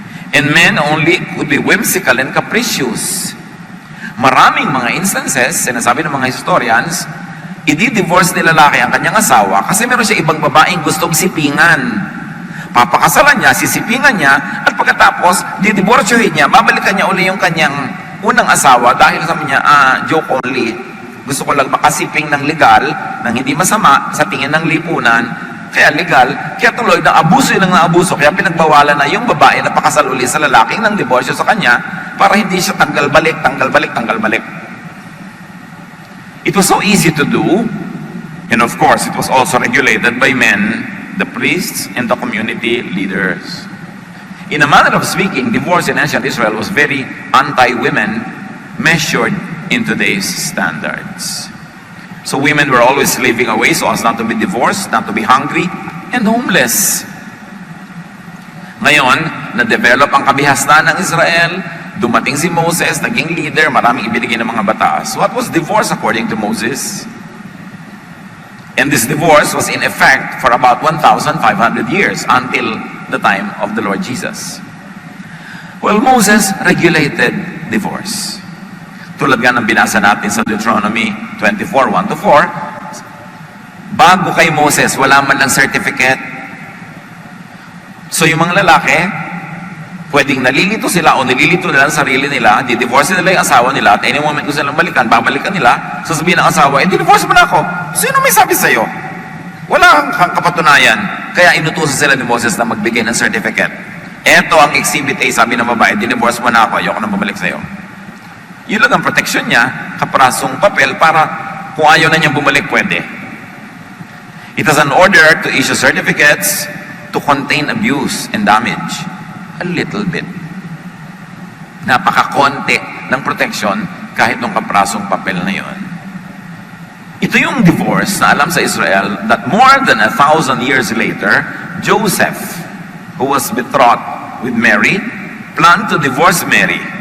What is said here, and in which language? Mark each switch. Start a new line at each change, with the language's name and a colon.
English: And men only could be whimsical and capricious.
Filipino: Maraming mga instances, sinasabi ng mga historians, i-divorce ni lalaki ang kanyang asawa kasi meron siya ibang babaeng gustong sipingan. Papakasalan niya, sisipingan niya, at pagkatapos, didivorsyohin niya, babalikan niya uli yung kanyang unang asawa dahil sabi niya,
English: joke only.
Filipino: Gusto ko lang makasiping ng legal, ng hindi masama sa tingin ng lipunan, kaya legal, kaya tuloy na abuso yun ng abuso, kaya pinagbawalan na yung babae na pakasal uli sa lalaking ng diborsyo sa kanya para hindi siya tanggal balik.
English: It was so easy to do, and of course, it was also regulated by men, the priests, and the community leaders. In a manner of speaking, divorce in ancient Israel was very anti-women, measured in today's standards. So women were always slaving away so as not to be divorced, not to be hungry, and homeless.
Filipino: Ngayon, na-develop ang kabihasnan ng Israel, dumating si Moses, naging leader, maraming ibinigay ng mga batas.
English: What was divorce according to Moses? And this divorce was in effect for about 1,500 years until the time of the Lord Jesus. Well, Moses regulated divorce.
Filipino: Tulad nga ng binasa natin sa Deuteronomy 24, 1-4, bago kay Moses, wala man lang certificate. So yung mga lalaki, pwedeng nalilito sila o nililito nila ang sarili nila, di-divorce nila yung asawa nila, at any moment kung silang balikan, babalikan nila, sasabihin ng asawa, di-divorce mo na ako. Sino may sabi sa'yo? Wala kang kapatunayan. Kaya inutusan sila ni Moses na magbigay ng certificate. Eto ang exhibit A, sabi ng babae, di-divorce mo na ako, ayoko nang bumalik sa'yo. Yun lang ang protection niya, kaprasong papel para kung ayaw na niyang bumalik, pwede.
English: It has an order to issue certificates to contain abuse and damage. A little bit.
Filipino: Napakakonti ng protection kahit nung kaprasong papel na yun. Ito yung divorce na alam sa Israel
English: that more than 1,000 years later, Joseph, who was betrothed with Mary, planned to divorce Mary.